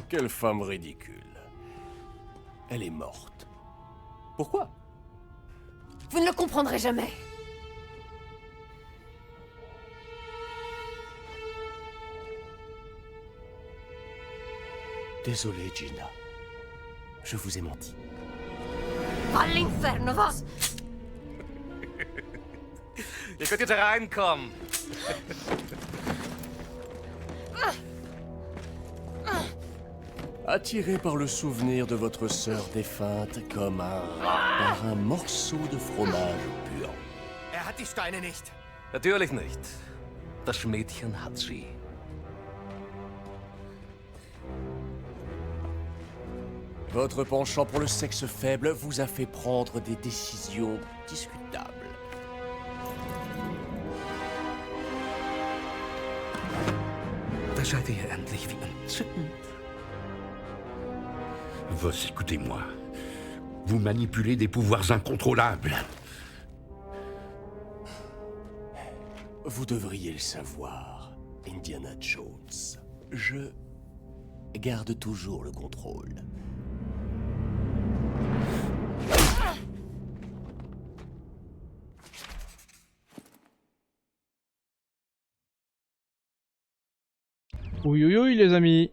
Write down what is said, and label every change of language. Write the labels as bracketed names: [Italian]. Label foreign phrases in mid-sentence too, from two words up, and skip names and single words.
[French] Quelle femme ridicule. Elle est morte. Pourquoi? Vous ne le comprendrez jamais. Désolé, Gina. Je vous ai menti. [Italian] All'inferno, Voss! [German] Ihr könnt jetzt reinkommen. [French] Attiré par le souvenir de votre sœur défunte comme par un morceau de fromage puant. [German] Hat die Steine nicht. Natürlich nicht. Das Mädchen hat sie. [French] Votre penchant pour le sexe faible vous a fait prendre des décisions discutables. [German] Da seid ihr endlich wie entzückend. [French] Voss, écoutez-moi. Vous manipulez des pouvoirs incontrôlables. Vous devriez le savoir, Indiana Jones. Je garde toujours le contrôle. Oui, oui, oui, les amis.